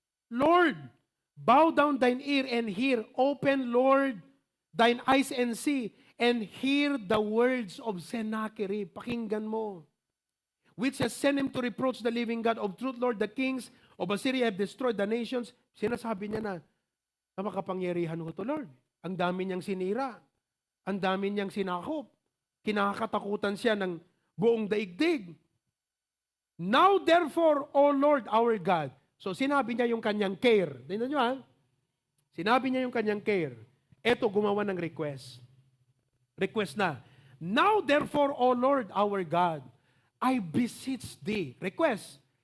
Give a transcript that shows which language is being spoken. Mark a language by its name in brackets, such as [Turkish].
[English] Lord, bow down thine ear and hear. Open, Lord, thine eyes and see, and hear the words of Sennacherib. [Filipino] Pakinggan mo. [English] Which has sent him to reproach the living God of truth, Lord, the kings of Assyria have destroyed the nations. [Filipino] Sinasabi niya na makapangyarihan ho to, Lord. Ang dami niyang sinira. Ang dami niyang sinakop. Kinakatakutan siya ng buong daigdig. [English] Now therefore, O Lord our God. [Filipino] So sinabi niya yung kanyang care. Tingnan niyo ha. Sinabi niya yung kanyang care. Eto, gumawa ng request. Request na. [English] Now therefore, O Lord our God, I beseech thee. Request.